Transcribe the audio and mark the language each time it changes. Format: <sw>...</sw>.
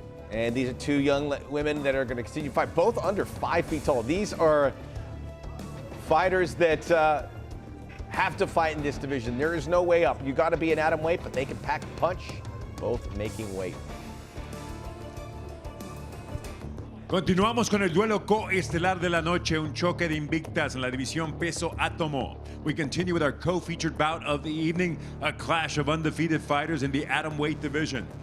<en>And these are two young women that are going to continue to fight, both under 5 feet tall. These are fighters that have to fight in this division. There is no way up. You got to be an atom weight, but they can pack a punch, both making weight.</en> <es>Continuamos con el duelo coestelar de la noche, un choque de invictas en la división peso átomo.</es> <en>We continue with our co-featured bout of the evening, a clash of undefeated fighters in the atom weight division.</en>